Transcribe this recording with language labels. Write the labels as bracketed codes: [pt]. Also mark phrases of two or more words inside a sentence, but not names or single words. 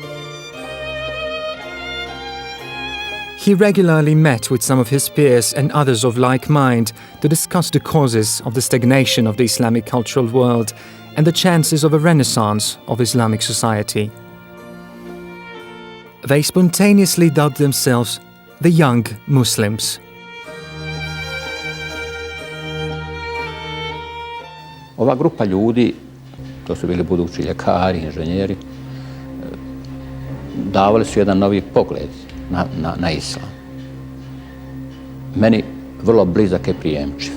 [en] He regularly met with some of his peers and others of like mind to discuss the causes of the stagnation of the Islamic cultural world and the chances of a renaissance of Islamic society. They spontaneously dubbed themselves the Young Muslims. [bs] Ova grupa ljudi, to su bili budući ljekari, inženjeri, davali su jedan novi pogled na islam. Meni vrlo blizak i prijemčiv.